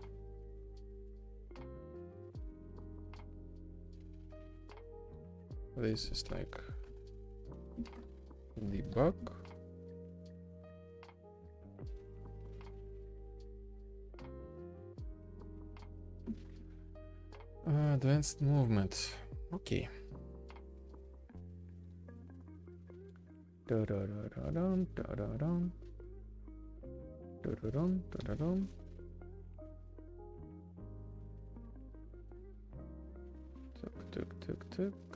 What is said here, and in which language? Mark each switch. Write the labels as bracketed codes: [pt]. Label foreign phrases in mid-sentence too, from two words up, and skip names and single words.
[en] This is like debug. Advanced movement. Okay. Da-da-da-da-dum, da-da-dum. Da-da-dum, da-da-dum. Tuk, tuk, tuk, tuk.